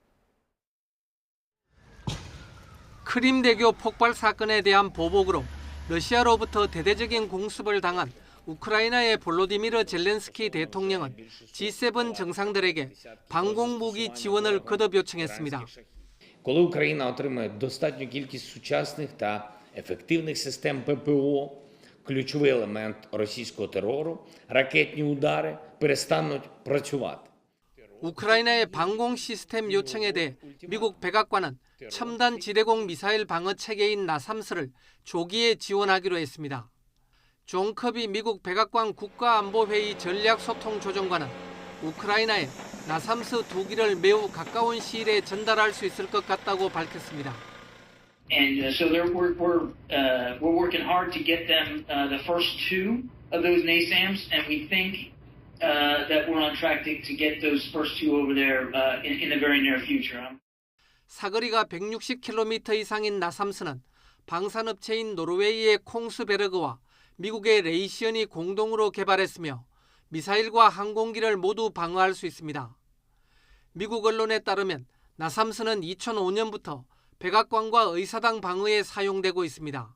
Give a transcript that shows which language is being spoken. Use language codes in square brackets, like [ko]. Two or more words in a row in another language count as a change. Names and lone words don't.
[ko] 크림대교 폭발 사건에 대한 보복으로 러시아로부터 대대적인 공습을 당한 우크라이나의 볼로디미르 젤렌스키 대통령은 G7 정상들에게 방공무기 지원을 거듭 요청했습니다. [uk] Коли Україна отримає достатню кількість сучасних та ефективних систем ППО, ключовий елемент російського терору, ракетні удари перестануть працювати. [ko] 우크라이나의 방공 시스템 요청에 대해 미국 백악관은 첨단 지대공 미사일 방어 체계인 나삼스를 조기에 지원하기로 했습니다. 존 커비 미국 백악관 국가안보회의 전략소통조정관은 우크라이나에 나삼스 2기를 매우 가까운 시일에 전달할 수 있을 것 같다고 밝혔습니다. [en] And so we're working hard to get them the first two of those NASAMS, and we think that we're on track to get those first two over there in the very near future. [ko] 사거리가 160km 이상인 나삼스는 방산업체인 노르웨이의 콩스베르그와 미국의 레이시언이 공동으로 개발했으며 미사일과 항공기를 모두 방어할 수 있습니다. 미국 언론에 따르면 나삼스는 2005년부터 백악관과 의사당 방어에 사용되고 있습니다.